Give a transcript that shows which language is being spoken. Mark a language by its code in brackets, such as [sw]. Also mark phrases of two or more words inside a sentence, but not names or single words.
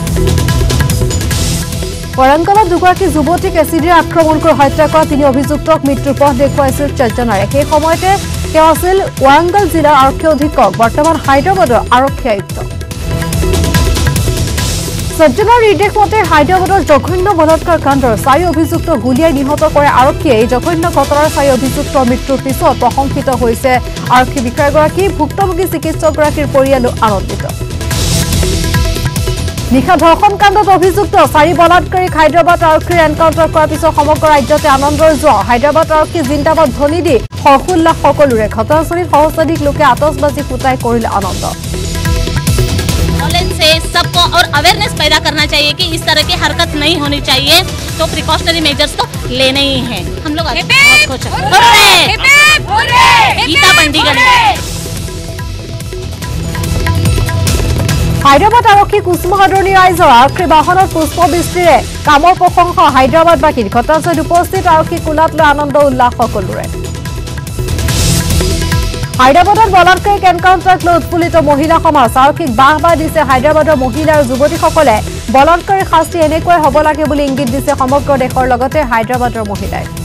[as] পৰংগলত দুগৰাকী যুৱতীক এচিডেৰে আক্ৰমণ কৰি হত্যা কৰা 3 অভিযুক্তক মৃত্যুৰ পথ দেখুৱাইছিল সজ্জনাৰে সেই সময়তে তেওঁ আছিল ৱাৰাংগল জিলাৰ আৰক্ষী অধীক্ষক বৰ্তমান হায়দৰাবাদৰ আৰক্ষী আয়ুক্ত সজ্জনাৰ নিৰ্দেশমতে হায়দৰাবাদৰ জঘন্য বলাৎকাৰ কাণ্ডৰ 4 অভিযুক্ত গুলীয়াই নিহত কৰে আৰক্ষীয়ে এই জঘন্য ঘটনাৰ 4 অভিযুক্তৰ মৃত্যুৰ পিছত প্ৰশংসিত হৈছে আৰক্ষী বিষয়াগৰাকী ভুক্তভোগী চিকিৎসকগৰাকীৰ পৰিয়ালো আনন্দিত নিশা ধৰ্ষণ কাণ্ডত অভিযুক্ত 4 বলাৎকাৰীক হায়দৰাবাদ আৰক্ষীৰ এনকাউণ্টাৰ কৰাৰ পিছত সমগ্ৰ ৰাজ্যতে আনন্দৰ জোৱাৰ হায়দৰাবাদ আৰক্ষী জিন্দাবাদ ধ্বনি দি হৰ্ষোল্লাস সকলোৰে ঘটনাস্থলীত সহস্ৰাধিক লোকে আতচবাজি ফুটাই কৰিলে আনন্দ [hi] से सबको और अवेयरनेस पैदा करना चाहिए कि इस तरह की हरकत नहीं होनी चाहिए तो [en] precautionary measures [hi] तो लेने ही हैं हम लोग बहुत खुश हैं गीता पंडिगढ़ [as] হায়দৰাবাদ আৰক্ষী কুচমহাদৰণি ৰাইজৰ আৰক্ষী বাহনত পুষ্পবৃষ্টিৰে কামৰ প্ৰশংসা হায়দৰাবাদবাসীৰ ঘটনাস্থলীত উপস্থিত আৰক্ষী কোলাত লৈ আনন্দ উল্লাস সকলোৰে হায়দৰাবাদৰ বলাৎকাৰীক এনকাউণ্টাৰত লৈ উৎফুল্লিত মহিলা সমাজ আৰক্ষীক বাহ দিছে হায়দৰাবাদৰ মহিলা আৰু যুৱতীসকলে বলাৎকাৰীৰ শাস্তি এনেকৈ হ'ব লাগে বুলি ইংগিত দিছে সমগ্ৰ দেশৰ লগতে হায়দৰাবাদৰ মহিলাই